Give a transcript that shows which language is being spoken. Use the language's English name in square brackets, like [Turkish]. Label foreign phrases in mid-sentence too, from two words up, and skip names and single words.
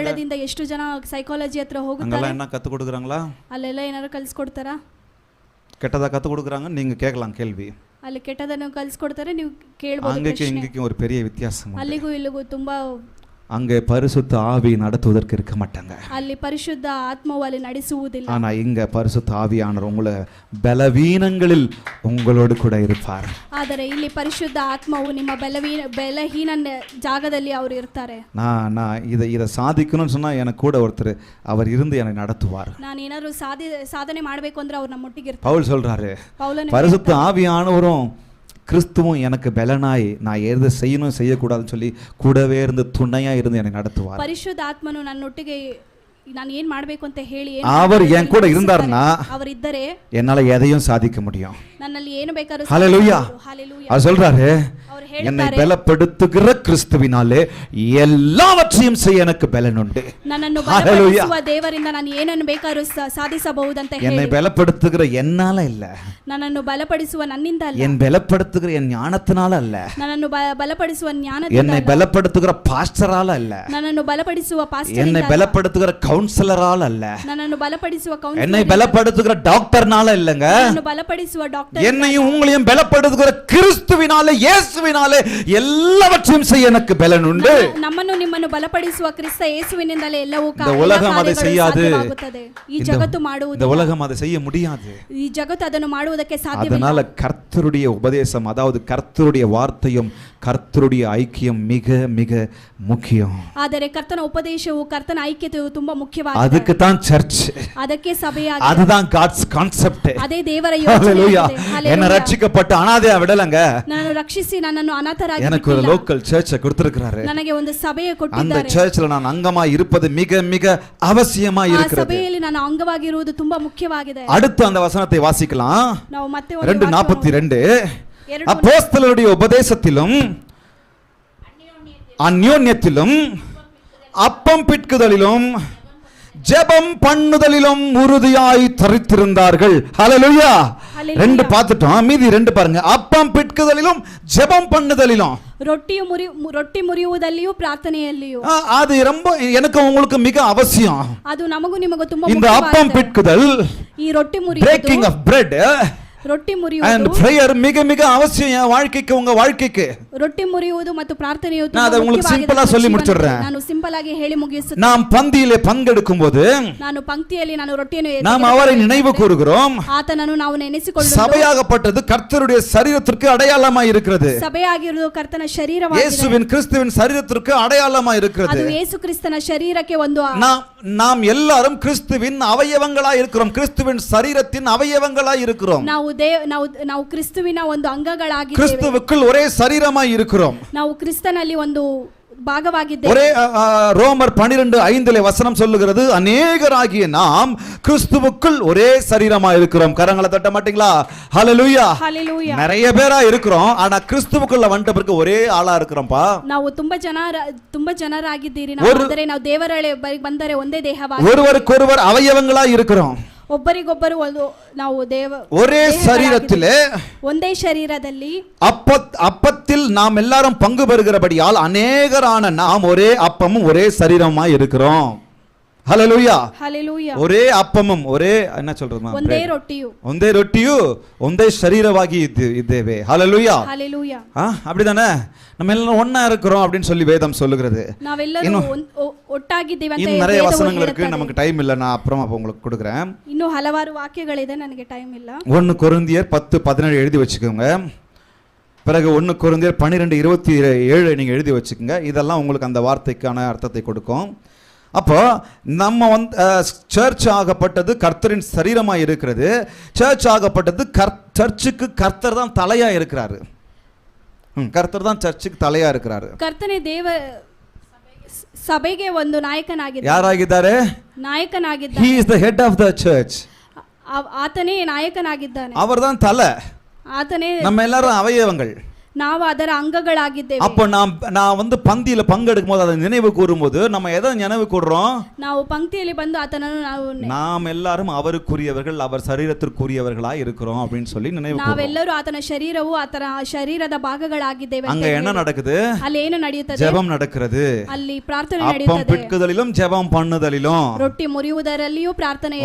[Kannada] ಒತ್ತಡದಿಂದ ಎಷ್ಟು ಜನ ಸೈಕಾಲಜಿ ಹತ್ರ ಹೋಗುತ್ತಾರೆ, [Tamil] அங்கெல்லாம் என்ன கற்றுக் கொடுக்குறாங்களா? [Kannada] ಅಲ್ಲೆಲ್ಲ ಏನಾದ್ರು ಕಲಿಸ್ಕೊಡ್ತಾರಾ? [Tamil] கெட்டதாக கற்றுக் கொடுக்குறாங்க. நீங்கள் கேட்கலாம் கேள்வி. [Kannada] ಅಲ್ಲಿ ಕೆಟ್ಟದನ್ನು ಕಲಿಸ್ಕೊಡ್ತಾರೆ, ನೀವು ಕೇಳಬಹುದು. [Tamil] அங்கேயும் இங்கேயும் ஒரு பெரிய வித்தியாசம் உண்டு. [Kannada] ಅಲ್ಲಿಗೂ ಇಲ್ಲಿಗೂ ತುಂಬಾ. [Tamil] அங்கே பரிசுத்த ஆவி நடத்துவதற்கு இருக்க மாட்டாங்க, [Kannada] ಅಲ್ಲಿ ಪರಿಶುದ್ಧ ಆತ್ಮವು ಅಲ್ಲಿ ನಡೆಸುವುದಿಲ್ಲ. [Tamil] ஆனா இங்க பரிசுத்த ஆவியானவர் உங்களை பலவீனங்களில் உங்களோடு கூட இருப்பார். [Kannada] ಆದರೆ ಇಲ್ಲಿ ಪರಿಶುದ್ಧ ಆತ್ಮವು ನಿಮ್ಮ ಬಲಹೀನ ಜಾಗದಲ್ಲಿ ಅವರು ಇರ್ತಾರೆ. [Tamil] நான் இதை சாதிக்கணும்னு சொன்னா எனக்கு கூட ஒருத்தர் அவர் இருந்து என்னை நடத்துவார். [Kannada] ನಾನು ಏನಾದರೂ ಸಾಧನೆ ಮಾಡಬೇಕು ಅಂದ್ರೆ ಅವ್ರು ನಮ್ಮೊಟ್ಟಿಗೆ ಇರ್ತಾರೆ. [Tamil] பவுல் சொல்றாரு, [Kannada] ಪೌಲನು [Tamil] பரிசுத்த ஆவியானவரும் கிறிஸ்துவும் எனக்கு பலனாய் நான் எது செய்யணும் செய்யக்கூடாதுன்னு சொல்லி கூடவே இருந்து துணையா இருந்து என்னை நடத்துவார். [Kannada] ಪರಿಶುದ್ಧ ಆತ್ಮನು ನನ್ನೊಟ್ಟಿಗೆ ನಾನು ಏನ್ ಮಾಡಬೇಕು ಅಂತ ಹೇಳಿ [Tamil] அவர் என் கூட இருந்தார்னா [Kannada] ಅವರಿದ್ದರೆ [Tamil] என்னால எதையும் சாதிக்க முடியும். ನನ್ನಲ್ಲಿ ಏನು ಬೇಕಾದರೂ. ஹல்லேலூயா. ஹல்லேலூயா. அவர் சொல்றாரு, [Kannada] ಅವರು [Tamil] என்னை [Kannada] ಹೇಳ್ತಾರೆ, [Tamil] பலப்படுத்துகிற கிறிஸ்துவினாலே எல்லாவற்றையும் செய்ய எனக்கு பலன் உண்டு. [Kannada] ನನ್ನನ್ನು ಬಲಪಡಿಸುವ ದೇವರಿಂದ ನಾನು ಏನನ್ನು ಬೇಕಾದರೂ ಸಾಧಿಸಬಹುದಂತ ಹೇಳಿ. [Tamil] என்னை பலப்படுத்துகிற என்னால இல்ல, [Kannada] ನನ್ನನ್ನು ಬಲಪಡಿಸುವ ನನ್ನಿಂದ ಅಲ್ಲ, [Tamil] என் பலப்படுத்துகிற என் ஞானத்தினால அல்ல, [Kannada] ನನ್ನನ್ನು ಬಲಪಡಿಸುವ ಜ್ಞಾನದಿಂದ [Tamil] என்னை [Kannada] ಅಲ್ಲ, [Tamil] பலப்படுத்துகிற பாஸ்டரால அல்ல, [Kannada] ನನ್ನನ್ನು ಬಲಪಡಿಸುವ ಪಾಸ್ಟರ್ [Tamil] என்னை [Kannada] ಇಂದ [Tamil] பலப்படுத்துகிற கவுன்சிலரால அல்ல, [Kannada] ನನ್ನನ್ನು ಬಲಪಡಿಸುವ [Tamil] என்னை [Kannada] ಕೌನ್ಸಿಲರ್, [Tamil] பலப்படுத்துகிற டாக்டர்னால இல்லங்க, [Kannada] ನನ್ನನ್ನು ಬಲಪಡಿಸುವ ಡಾಕ್ಟರ್, [Tamil] என்னையும் உங்களையும் பலப்படுத்துகிற கிறிஸ்துவினாலே இயேசுவினாலே எல்லாவற்றையும் செய்ய எனக்கு பலன் உண்டு. [Kannada] ನಮ್ಮನ್ನು ನಿಮ್ಮನ್ನು ಬಲಪಡಿಸುವ ಕ್ರಿಸ್ತ ಯೇಸುವಿನಿಂದಲೇ ಎಲ್ಲವೂ [Tamil] இந்த உலகம் அதை செய்யாது, [Kannada] ಸಾಧ್ಯವಾಗುತ್ತದೆ. ಈ ಜಗತ್ತು [Tamil] இந்த [Kannada] ಮಾಡುವುದು, [Tamil] உலகம் அதை செய்ய முடியாது. [Kannada] ಈ ಜಗತ್ತು ಅದನ್ನು ಮಾಡುವುದಕ್ಕೆ ಸಾಧ್ಯವಿಲ್ಲ. [Tamil] அதனால கர்த்தருடைய உபதேசம், அதாவது கர்த்தருடைய வார்த்தையும் கர்த்தருடைய ஐக்கியம் மிக மிக முக்கியம். [Kannada] ಆದರೆ ಕರ್ತನ ಉಪದೇಶವು, ಕರ್ತನ ಐಕ್ಯತೆಯು ತುಂಬಾ ಮುಖ್ಯವಾಗಿದೆ. [Tamil] அதுக்கு தான் சர்ச், [Kannada] ಅದಕ್ಕೆ ಸಭೆಯಾಗಿದೆ. [Tamil] அதுதான் [English] God's concept. [Kannada] ಅದೇ ದೇವರ ಯೋಜನೆ. [Tamil] ஹல்லேலூயா. என்ன ரட்சிக்கப்பட்ட அனாதையா விடலங்க, [Kannada] ನಾನು ರಕ್ಷಿಸಿ ನನ್ನನ್ನು ಅನಾಥರಾಗಿ [Tamil] எனக்கு ஒரு [English] local church [Tamil] கொடுத்திருக்கிறாரு. [Kannada] ನನಗೆ ಒಂದು ಸಭೆயை [Tamil] அந்த [Kannada] ಕೊಟ್ಟಿದ್ದಾರೆ. [Tamil] சர்ச்சில் நான் அங்கமா இருப்பது மிக மிக அவசியமா [Kannada] ಆ [Tamil] இருக்கிறது. [Kannada] ಸಭೆಯಲ್ಲಿ ನಾನು ಅಂಗವಾಗಿರುವುದು ತುಂಬಾ ಮುಖ್ಯವಾಗಿದೆ. [Tamil] அடுத்து அந்த வசனத்தை வாசிக்கலாம். [Kannada] ನಾವು ಮತ್ತೆ [Tamil] 2:42 அப்போஸ்தலருடைய உபதேசத்திலும் அந்யோன்யத்திலும் அப்பம் பிட்குதலிலும் ஜெபம் பண்ணுதலிலும் உறுதியாய் தரித்திருந்தார்கள். ஹல்லேலூயா. ரெண்டு பார்த்துட்டோம், மீதி 2 பாருங்க. அப்பம் பிட்குதலிலும் ஜெபம் பண்ணுதலிலும், [Kannada] ರೊಟ್ಟಿ ಮುರಿಯುವುದಲ್ಲಿಯೂ ಪ್ರಾರ್ಥನೆಯಲ್ಲಿಯೂ. [Tamil] அது ரொம்ப எனக்கு உங்களுக்கு மிக அவசியம். [Kannada] ಅದು ನಮಗೂ ನಿಮಗೂ ತುಂಬಾ [Tamil] இந்த அப்பம் பிட்குதல், [Kannada] ಈ ರೊಟ್ಟಿ ಮುರಿಯುವುದು, [English] breaking of bread [Kannada] ರೊಟ್ಟಿ [English] and [Kannada] ಮುರಿಯುವುದು, [Tamil] prayer மிக மிக அவசியம் என் வாழ்க்கைக்கு, உங்க வாழ்க்கைக்கு. [Kannada] ರೊಟ್ಟಿ ಮುರಿಯುವುದು ಮತ್ತು ಪ್ರಾರ್ಥನೆಯು [Tamil] நான் அதை உங்களுக்கு சிம்பிளா சொல்லி முடிச்சிடுறேன். [Kannada] ನಾನು ಸಿಂಪಲ್ ಆಗಿ ಹೇಳಿ ಮುಗಿಸುತ್ತೇನೆ. [Tamil] நாம் பந்தியிலே பங்கெடுக்கும் போது [Kannada] ನಾನು ಪಂಕ್ತಿಯಲ್ಲಿ ನಾನು ರೊಟ್ಟಿಯನ್ನು [Tamil] நாம் அவரை நினைவு கூறுகிறோம். [Kannada] ಆತನನ್ನು ನಾವು ನೆನೆಸಿಕೊಳ್ಳುವುದು. [Tamil] சபையாகப்பட்டது கர்த்தருடைய சரீரத்திற்கு அடையாளமாய் இருக்கிறது. [Kannada] ಸಭೆಯಾಗಿರುವುದು ಕರ್ತನ ಶರೀರವಾಗಿದೆ. [Tamil] இயேசுவின் கிறிஸ்துவின் சரீரத்திற்கு அடையாளமாய் இருக்கிறது. [Kannada] ಅದು ಯೇಸು ಕ್ರಿಸ್ತನ ಶರೀರಕ್ಕೆ ಒಂದು. [Tamil] நாம் எல்லாரும் கிறிஸ்துவின் அவயவங்களாய் இருக்கிறோம், கிறிஸ்துவின் சரீரத்தின் அவயவங்களாய் இருக்கிறோம். [Kannada] ನಾವು ಕ್ರಿಸ್ತುವಿನ ಒಂದು ಅಂಗಗಳಾಗಿದ್ದೇವೆ. [Tamil] கிறிஸ்துவுக்குள் ஒரே சரீரமாய் இருக்கிறோம். [Kannada] ನಾವು ಕ್ರಿಸ್ತನಲ್ಲಿ ಒಂದು ಭಾಗವಾಗಿದ್ದೇವೆ. [Tamil] ஒரே ரோமர் 12:5 வசனம் சொல்லுகிறது, அநேகராகிய நாம் கிறிஸ்துவுக்குள் ஒரே சரீரமா இருக்கிறோம். கரங்களை தட்ட மாட்டீங்களா? ஹல்லேலூயா. ஹல்லேலூயா. நிறைய பேரா இருக்கிறோம், ஆனா கிறிஸ்துவுக்குள்ள வந்துட்ட பிறகு ஒரே ஆளா இருக்கிறோம்ப்பா. [Kannada] ನಾವು ತುಂಬಾ ಜನರಾಗಿದ್ದೀರಿ, ಆದರೆ ನಾವು ದೇವರಳೆ ಬಂದರೆ ಒಂದೇ ದೇಹವಾಗಿ, [Tamil] ஒருவருக்கொருவர் அவயவங்களா இருக்கிறோம். [Kannada] ಒಬ್ಬರಿಗೊಬ್ಬರು ನಾವು [Tamil] ஒரே சரீரத்திலே, [Kannada] ಒಂದೇ ಶರೀರದಲ್ಲಿ, [Tamil] அப்பத்தில் நாம் எல்லாரும் பங்கு பெறுகிறபடியால் அநேகரான நாம் ஒரே அப்பமும் ஒரே சரீரமாய் இருக்கிறோம். ஹல்லேலூயா. ஹல்லேலூயா. ஒரே அப்பமும் ஒரே என்ன சொல்றதுமா, [Kannada] ಒಂದೇ ರೊಟ್ಟಿಯು, ಒಂದೇ ರೊಟ್ಟಿಯು ಒಂದೇ ಶರೀರವಾಗಿ ಇದ್ದೇವೆ. [Tamil] ஹல்லேலூயா. ஹல்லேலூயா. அப்படிதானே? நம்ம எல்லாம் ஒண்ணா இருக்கிறோம் அப்படின்னு சொல்லி வேதம் சொல்லுகிறது. [Kannada] ನಾವೆಲ್ಲರೂ ಒಟ್ಟಾಗಿದ್ದೀವಿ ಅಂತ [Tamil] இன்னும் நிறைய வசனங்கள் இருக்கு, நமக்கு டைம் இல்ல, நான் அப்புறமா உங்களுக்கு கொடுக்குறேன். [Kannada] இன்னும் ಹಲವಾರು ವಾಕ್ಯಗಳಿದೆ, ನನಗೆ ಟೈಮ್ ಇಲ್ಲ. [Tamil] 1 கொரிந்தியர் 10:17 எழுதி வச்சுக்கோங்க. பிறகு 1 கொரிந்தியர் 12:27 நீங்க எழுதி வச்சுக்கோங்க. இதெல்லாம் உங்களுக்கு அந்த வார்த்தைக்கான அர்த்தத்தை கொடுக்கும். அப்போ நம்ம சர்ச் ஆகப்பட்டது கர்த்தரின் சரீரமாக இருக்கிறது. சர்ச் ஆகப்பட்டது சர்ச்சுக்கு கர்த்தர் தான் தலையா இருக்கிறாரு. கர்த்தர் தான் சர்ச்சுக்கு தலையா இருக்கிறாரு. [Kannada] ಕರ್ತನೇ ಸಭೆಗೆ ಒಂದು ನಾಯಕನಾಗಿದ್ದಾನೆ. ಯಾರಾಗಿದ್ದಾರೆ? ನಾಯಕನಾಗಿದ್ದಾನೆ. [English] He is the head of the church. [Kannada] ಆತನೇ ನಾಯಕನಾಗಿದ್ದಾನೆ. [Tamil] அவர்தான் தலை, [Kannada] ಆತನೇ [Tamil] நம்ம எல்லாரும் அவயவங்கள். [Kannada] ನಾವು ಅದರ ಅಂಗಗಳಾಗಿದ್ದೇವೆ. [Tamil] அப்ப நான் வந்து பந்தியில பங்கெடுக்கும் போது அதை நினைவு கூறும்போது நம்ம எதை நினைவு கூறுறோம்? [Kannada] ನಾವು ಪಂಕ್ತಿಯಲ್ಲಿ ಬಂದು ಆತನನ್ನು [Tamil] நாம் எல்லாரும் அவருக்குரியவர்கள், அவர் சரீரத்திற்குரியவர்களாய் இருக்கிறோம் அப்படின்னு சொல்லி நினைவு கூறுறோம். [Kannada] ನಾವೆಲ್ಲರೂ ಆತನ ಶರೀರವು ಆತನ ಶರೀರದ ಭಾಗಗಳಾಗಿದ್ದೇವೆ. [Tamil] அங்க என்ன நடக்குது? [Kannada] ಅಲ್ಲಿ ಏನು ನಡೆಯುತ್ತದೆ? [Tamil] ஜெபம் நடக்கிறது. [Kannada] ಅಲ್ಲಿ ಪ್ರಾರ್ಥನೆ [Tamil] அப்பம் [Kannada] ನಡೆಯುತ್ತದೆ. [Tamil] பிட்குதலிலும் ஜெபம் பண்ணுதலிலும். [Kannada] ರೊಟ್ಟಿ ಮುರಿಯುವುದರಲ್ಲಿಯೂ ಪ್ರಾರ್ಥನೆ.